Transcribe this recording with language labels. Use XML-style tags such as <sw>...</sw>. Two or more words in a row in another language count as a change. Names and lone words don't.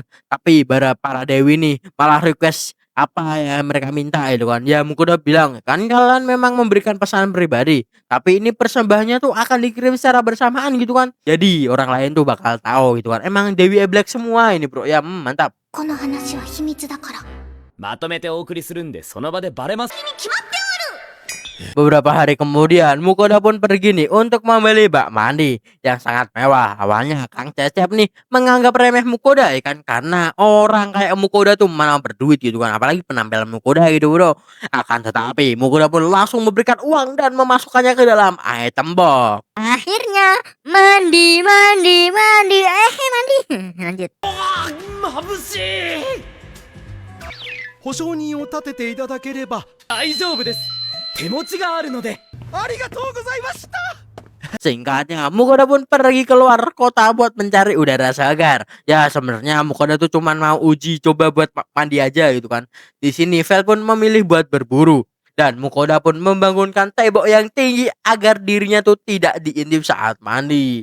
<id>Tapi para dewi nih malah request apa ya mereka minta itu kan. Ya Mukoda bilang kan kalian memang memberikan pesanan pribadi, tapi ini persembahannya tuh akan dikirim secara bersamaan gitu kan. Jadi orang lain tuh bakal tahu gitu kan. Emang Dewi Black semua ini bro ya. Mantap.</id> <ja>この話は秘密だから。まとめてお送りするんでその場でバレます</ja> <id>Beberapa hari kemudian Mukoda pun pergi nih untuk membeli bak mandi yang sangat mewah. Awalnya Kang Cecep nih menganggap remeh Mukoda ya kan karena orang kayak Mukoda tuh mana berduit gitu kan, apalagi penampilan Mukoda gitu bro. Akan tetapi Mukoda pun langsung memberikan uang dan memasukkannya ke dalam item box. Akhirnya mandi. Lanjut.</id> <ja>眩しい保証人を立てていただければ。大丈夫です手持ちがあるのでありがとうございました。</ja> <id>Singkatnya, Mukoda pun pergi keluar kota buat mencari udara segar. Ya sebenarnya Mukoda tuh cuman mau uji coba buat mandi aja gitu kan. Di sini Vel pun memilih buat berburu dan Mukoda pun membangunkan tembok yang tinggi agar dirinya tuh tidak diintip saat mandi.</id>